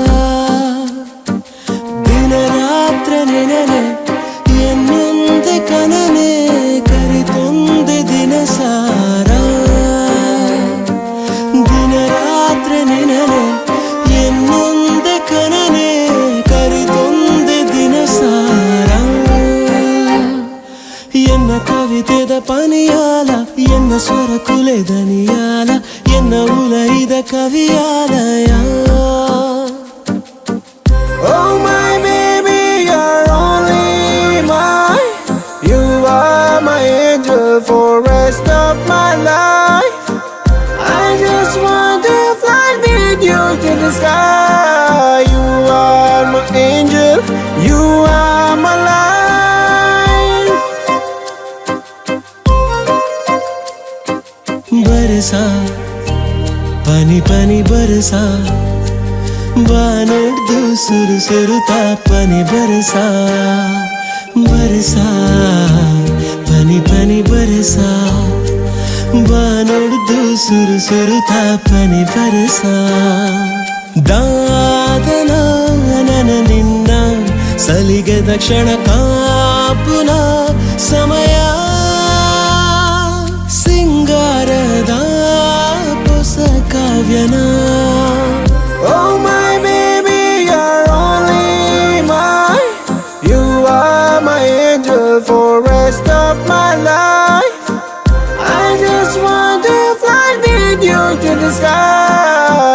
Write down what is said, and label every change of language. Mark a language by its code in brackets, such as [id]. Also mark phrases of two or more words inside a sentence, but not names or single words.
[tcy] ದಿನ ರಾತ್ರಿ ನೆನನೆ ಎನ್ನೊಂದೆ ಕನನೆ ಕರಿತೊಂದೆ ದಿನ ಸಾರ ದಿನ ರಾತ್ರಿ ನೆನನೆ ಎನ್ನೊಂದೆ ಕನನೆ ಕರಿತೊಂದೆ ದಿನ ಸಾರ ಎನ್ನ ಕವಿತೆದ ಪನಿಯಾಲ ಎನ್ನ ಸ್ವರ ಕುಲೆದನಿಯಾಲ ಎನ್ನ ಉಲೈದ ಕವಿಯಾಲಯ [en] Oh my baby, you're only mine. You are my angel for rest of my life. I just want to fly with you to the sky. You are my angel, you are my life. [hi] बरसा पानी पानी बरसा [tcy] ಬಾನೊಡ್ದು ಸುರು ಸುರುತ್ತಾ ಪನಿ ಬರಸಾ ಬರಸಾ ಪನಿ ಪನಿ ಬರಸಾ ಬಾನೊಡ್ದು ಸುರು ಸುರುತ್ತಾ ಪನಿ ಬರಸಾ ದಾದನ ನನ ನಿನ್ನ ಸಲಿಗೆದ ಕ್ಷಣ ಕಾಪುನ ಸಮಯ ಸಿಂಗಾರದ ಹೊಸ ಕಾವ್ಯನ [en] Oh my baby, you're only mine. You are my angel for rest of my life. I just want to fly with you to the sky.